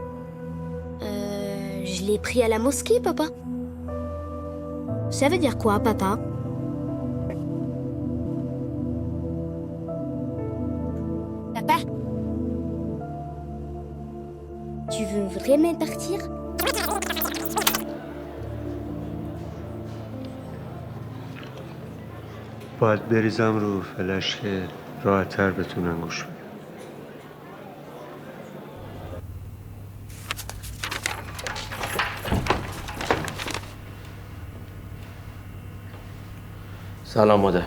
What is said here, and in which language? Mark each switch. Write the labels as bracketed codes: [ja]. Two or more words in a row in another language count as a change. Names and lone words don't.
[fr] Je l'ai pris à la mosquée, papa. Ça veut dire quoi, papa? Papa? Tu veux vraiment partir? [fa] باید بریزم رو فلش که راحت‌تر بتونن گوش بدن. سلام مادر.